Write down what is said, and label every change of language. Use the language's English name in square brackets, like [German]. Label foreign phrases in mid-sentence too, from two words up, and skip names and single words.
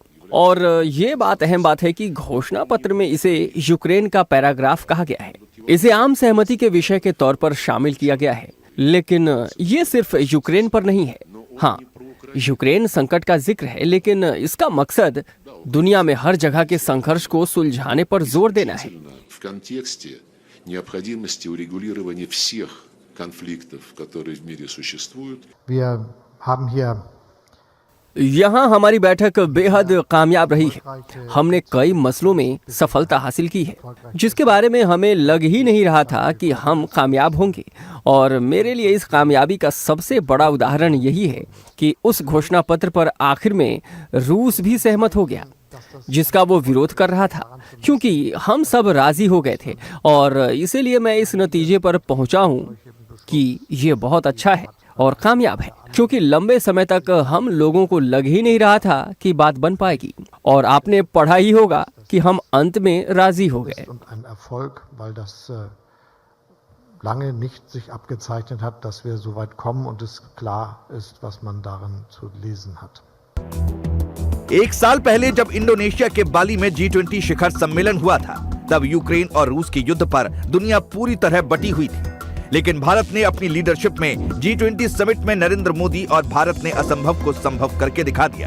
[Hindi] और ये बात अहम बात है कि घोषणा पत्र में इसे यूक्रेन का पैराग्राफ कहा गया है। इसे आम सहमति के विषय के तौर पर शामिल किया गया है, लेकिन ये सिर्फ यूक्रेन पर नहीं है। हाँ, यूक्रेन संकट का जिक्र है, लेकिन इसका मकसद दुनिया में हर जगह के संघर्ष को सुलझाने पर जोर देना है। [Russian] В контексте необходимости урегулирования всех конфликтов, которые в мире существуют. [German] Wir haben hier [Hindi] यहाँ हमारी बैठक बेहद कामयाब रही है। हमने कई मसलों में सफलता हासिल की है, जिसके बारे में हमें लग ही नहीं रहा था कि हम कामयाब होंगे। और मेरे लिए इस कामयाबी का सबसे बड़ा उदाहरण यही है कि उस घोषणा पत्र पर आखिर में रूस भी सहमत हो गया, जिसका वो विरोध कर रहा था, क्योंकि हम सब राजी हो गए थे। और इसीलिए मैं इस नतीजे पर पहुंचा हूँ कि ये बहुत अच्छा है और कामयाब है, क्योंकि लंबे समय तक हम लोगों को लग ही नहीं रहा था कि बात बन पाएगी। और आपने पढ़ा ही होगा कि हम अंत में राजी हो गए। [German] und ein Erfolg, weil das lange nicht sich abgezeichnet hat, dass wir so weit kommen und es klar ist, was man darin zu lesen hat. [Hindi] एक साल पहले जब इंडोनेशिया के बाली में G20 शिखर सम्मेलन हुआ था, तब यूक्रेन और रूस के युद्ध पर दुनिया पूरी तरह बटी हुई थी। लेकिन भारत ने अपनी लीडरशिप में G20 समिट में नरेंद्र मोदी और भारत ने असंभव को संभव करके दिखा दिया।